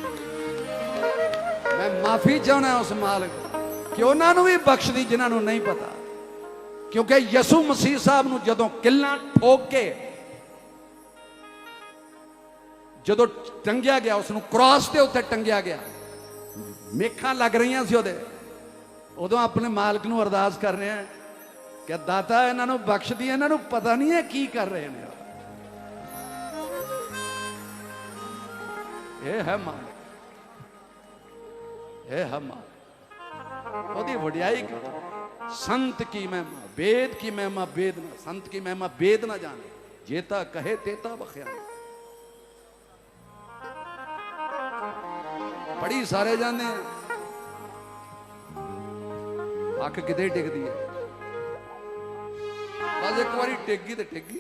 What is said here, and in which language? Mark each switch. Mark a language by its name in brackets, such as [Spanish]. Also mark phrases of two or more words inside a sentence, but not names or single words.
[Punjabi] ਮੈਂ ਮਾਫੀ ਚਾਹੁੰਦਾ ਉਸ ਮਾਲਕ ਕਿ ਉਹਨਾਂ ਨੂੰ ਵੀ ਬਖਸ਼ ਦੀ ਜਿਨ੍ਹਾਂ ਨੂੰ ਨਹੀਂ ਪਤਾ, ਕਿਉਂਕਿ ਯਿਸੂ ਮਸੀਹ ਸਾਹਿਬ ਨੂੰ ਜਦੋਂ ਕਿੱਲਾਂ ਠੋਕ ਕੇ ਜਦੋਂ ਟੰਗਿਆ ਗਿਆ, ਉਸ ਨੂੰ ਕ੍ਰਾਸ ਦੇ ਉੱਤੇ ਟੰਗਿਆ ਗਿਆ, ਮੇਖਾਂ ਲੱਗ ਰਹੀਆਂ ਸੀ ਉਹਦੇ, ਉਦੋਂ ਆਪਣੇ ਮਾਲਕ ਨੂੰ ਅਰਦਾਸ ਕਰ ਰਹੇ ਆ ਕਿ ਦਾਤਾ ਇਹਨਾਂ ਨੂੰ ਬਖਸ਼ ਦੀ, ਇਹਨਾਂ ਨੂੰ ਪਤਾ ਨਹੀਂ ਹੈ ਕੀ ਕਰ ਰਹੇ ਨੇ। ਇਹ ਹੈ ਮਾਲਕ, ਇਹ ਹੈ ਮਾਲਕ। ਉਹਦੀ ਵਡਿਆਈ [Hindi] संत की महिमा वेद की महिमा वेद ना, संत की महिमा वेद ना जाने, जेता कहे तेता बख्याने। [Punjabi] ਬੜੀ ਸਾਰੇ ਜਾਣੇ ਅੱਖ ਕਿਤੇ ਟਿਕਦੀ ਹੈ, ਬਸ ਇੱਕ ਬਾਰੀ ਟਿਕ ਗਈ ਤਾਂ ਟਿਕ ਗਈ।